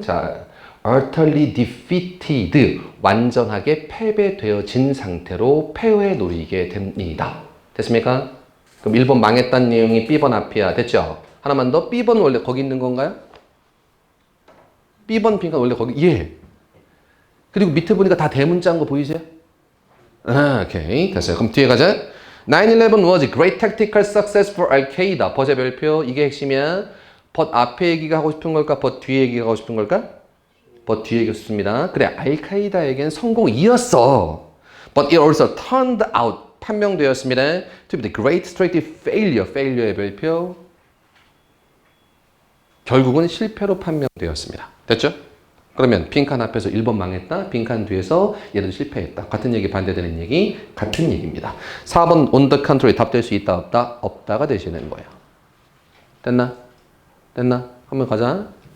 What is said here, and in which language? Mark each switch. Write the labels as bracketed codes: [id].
[ko] 자, utterly defeated, 완전하게 패배되어진 상태로 폐허에 놓이게 됩니다. 됐습니까? 그럼 1번 망했다는 내용이 B번 앞이야. 됐죠? 하나만 더. B번 원래 거기 있는 건가요? B번 빈칸 원래 거기, 예. 그리고 밑에 보니까 다 대문자인 거 보이세요? 오케이. 됐어요. 그럼 뒤에 가자. [en] 9/11 was a great tactical success for Al-Qaeda. [ko] 벗의 별표, 이게 핵심이야. 벗 앞에 얘기가 하고 싶은 걸까? 벗 뒤에 얘기가 하고 싶은 걸까? but 뒤에 얘기했습니다. 그래, 알카이다에겐 성공이었어. [en] But it also turned out, 판명되었습니다. To be the great strategic failure, failure의 별표. [ko] 결국은 실패로 판명되었습니다. 됐죠? 그러면 빈칸 앞에서 1번 망했다. 빈칸 뒤에서 얘도 실패했다. 같은 얘기 반대되는 얘기 같은 얘기입니다. 4번 on the contrary 답될 수 있다 없다? 없다가 되시는 거예요. 됐나? 됐나? 한번 가자.